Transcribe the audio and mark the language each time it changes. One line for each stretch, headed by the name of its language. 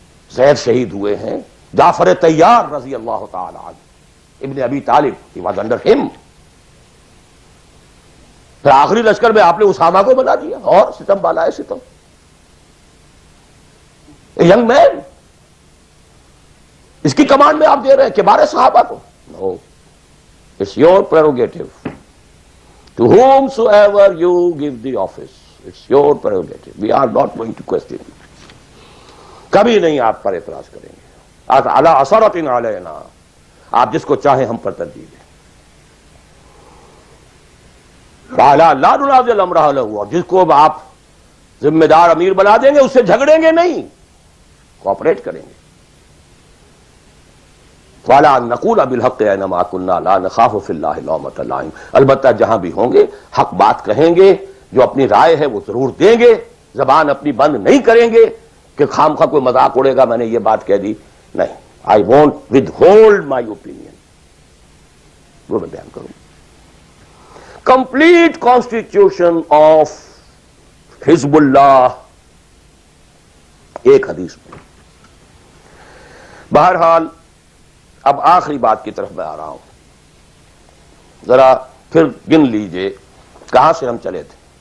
Urdu: زید شہید ہوئے ہیں, جعفر طیار رضی اللہ تعالی عنہ, ابن ابی طالب,
English: he was under him.
Urdu: پھر آخری لشکر میں آپ نے اسامہ کو بنا دیا, اور ستم بالا ہے ستم.
English: young man,
Urdu: اس کی کمانڈ میں آپ دے رہے ہیں کبار صحابہ کو.
English: No, it's your prerogative. To whomsoever you give the office, it's your prerogative. We are not going to question it.
Urdu: کبھی نہیں آپ پر اعتراض کریں گے.
Arabic: علی عثرۃ علینا,
Urdu: آپ جس کو چاہیں ہم پر ترجیح دیں.
Arabic: وعلی لا ننازع الامر اہلہ,
Urdu: اور جس کو آپ ذمہ دار امیر بنا دیں گے اس سے جھگڑیں گے نہیں, کوآپریٹ کریں گے.
Arabic: وَلَا نَقُولَ بِالْحَقِّ أَيْنَمَا كُنَّا لَا نَخَافُ فِي اللَّهِ لَوْمَةَ لَائِمٍ.
Urdu: البتہ جہاں بھی ہوں گے حق بات کہیں گے, جو اپنی رائے ہے وہ ضرور دیں گے, زبان اپنی بند نہیں کریں گے کہ خام خواہ کوئی مذاق اڑے گا میں نے یہ بات کہہ دی. نہیں,
English: I won't withhold my opinion.
Urdu: وہ میں بیان کروں.
English: Complete constitution of حزب اللہ
Urdu: ایک حدیث میں. بہرحال اب آخری بات کی طرف میں آ رہا ہوں, ذرا پھر گن لیجئے کہاں سے ہم چلے تھے.